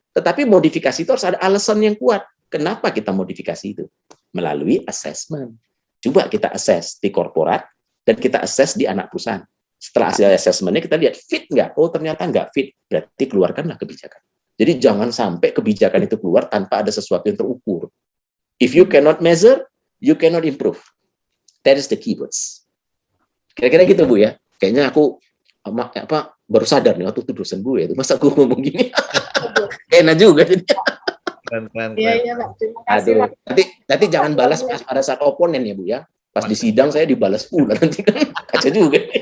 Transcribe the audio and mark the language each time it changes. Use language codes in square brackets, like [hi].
[id] Tetapi modifikasi itu harus ada alasan yang kuat. Kenapa kita modifikasi itu? Melalui assessment. Coba kita assess di korporat, dan kita assess di anak perusahaan. Setelah hasil assessment-nya kita lihat fit nggak? Oh, ternyata nggak fit. Berarti keluarkanlah kebijakan. Jadi jangan sampai kebijakan itu keluar tanpa ada sesuatu yang terukur. [en] If you cannot measure, you cannot improve. That is the keywords. [id] Kira-kira gitu, Bu ya. Kayaknya aku baru sadar nih waktu itu dosen gue itu. Masa gue ngomong gini? Enak juga jadi. Keren. Iya, Pak. Terima kasih, Aduh, Pak. nanti jangan balas pas pada saat oponen ya, Bu ya. Pas di sidang saya dibalas pula nanti kan kaca juga.